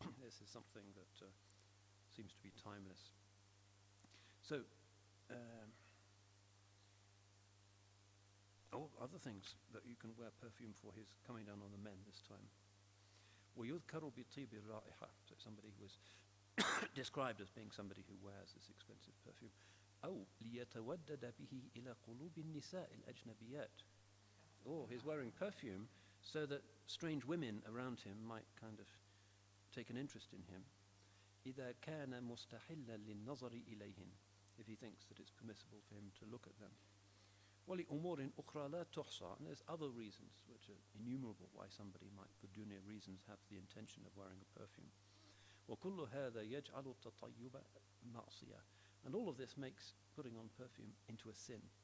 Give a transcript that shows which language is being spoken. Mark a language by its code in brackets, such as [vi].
[en] This is something that seems to be timeless. So, other things that you can wear perfume for. He's coming down on the men this time. [ar] وَيُذْكَرُ بِطِيبِ الرَّائِحَةِ. [en] So somebody who is described as being somebody who wears this expensive perfume. [ar] أو ليتودد به إلى قلوب النساء الأجنبيات. [en] He's wearing perfume so that strange women around him might kind of take an interest in him. [ar] إذا كان مستحلا للنظر إليهن. [en] If he thinks that it's permissible for him to look at them. [ar] وَلِأُمُورٍ أُخْرَى لَا تُحْصَى. [en] And there's other reasons which are innumerable why somebody might, for dunya reasons, have the intention of wearing a perfume. [ar] وَكُلُّ هَذَا يَجْعَلُ التَّطَيُّبَ مَعْصِيَةً. [en] And all of this makes putting on perfume into a sin.